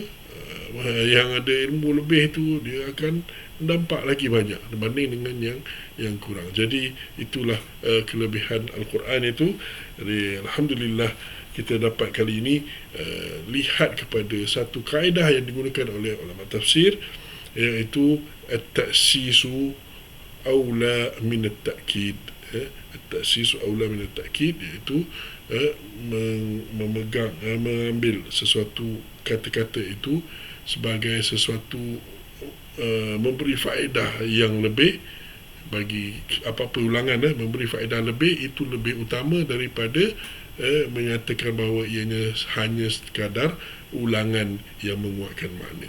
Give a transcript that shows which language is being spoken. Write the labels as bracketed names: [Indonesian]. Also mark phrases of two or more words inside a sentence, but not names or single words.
[Malay] Yang ada ilmu lebih tu, dia akan nampak lagi banyak berbanding dengan yang kurang. Jadi itulah kelebihan Al-Quran itu. Jadi alhamdulillah kita dapat kali ini lihat kepada satu kaedah yang digunakan oleh ulama tafsir, iaitu [Arabic] التأسيس أولى من التأكيد. التأسيس أولى من التأكيد, [Malay] iaitu mengambil sesuatu kata-kata itu sebagai sesuatu memberi faedah yang lebih, bagi apa-apa ulangan memberi faedah lebih, itu lebih utama daripada menyatakan bahawa ianya hanya sekadar ulangan yang menguatkan makna.